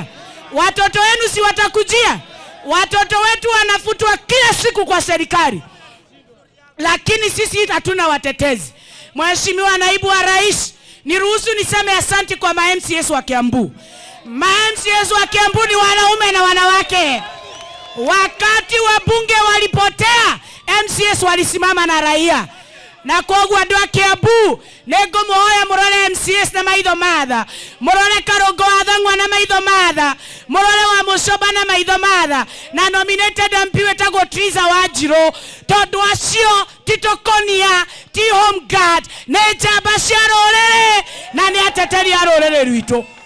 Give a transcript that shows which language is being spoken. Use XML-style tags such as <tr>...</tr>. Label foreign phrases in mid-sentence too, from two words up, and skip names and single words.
<sw>Watoto wenu si watakujia? Watoto wetu wanafutwa kila siku kwa serikali, lakini sisi hatuna watetezi. Mheshimiwa Naibu wa Rais, niruhusu niseme asante kwa ma-MCS wa Kiambu. Ma-MCS wa Kiambu ni wanaume na wanawake. Wakati wabunge walipotea, MCS walisimama na raia.</sw> <ki>Na kwa andũ a Kiambu nego muoya murore MCS na maitho matha, murore Karongo wa Thang'wa na maitho matha, murore wa Mucoba na maitho matha, na</ki> <en>nominated MP</en> <ki>wetagwo Triza Wanjiru, tondu acio titokonia ti</ki> <en>home guard,</en> <ki>ne njamba cia rũrĩrĩ na nĩ ateteri a rũrĩrĩ rwitũ.</ki>